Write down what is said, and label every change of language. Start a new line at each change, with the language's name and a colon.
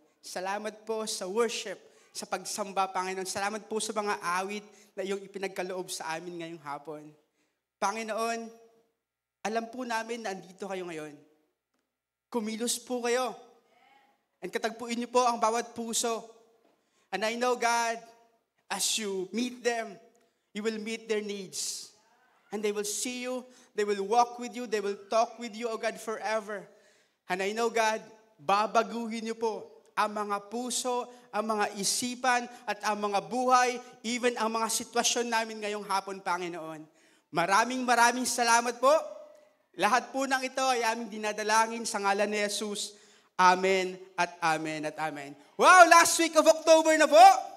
Filipino: Salamat po sa worship, sa pagsamba, Panginoon. Salamat po sa mga awit na iyong ipinagkaloob sa amin ngayong hapon. Panginoon, alam po namin na andito kayo ngayon. Kumilos po kayo. And katagpuin niyo po ang bawat puso.
English: And I know, God, as you meet them, you will meet their needs. And they will see you, they will walk with you, they will talk with you, oh God, forever. And I know, God, babaguhin niyo po
Filipino: ang mga puso, ang mga isipan, at ang mga buhay, even ang mga sitwasyon namin ngayong hapon, Panginoon. Maraming salamat po. Lahat po ng ito ay aming dinadalangin sa ngalan ni Jesus. Amen at amen at amen.
English: Wow, last week of October na po.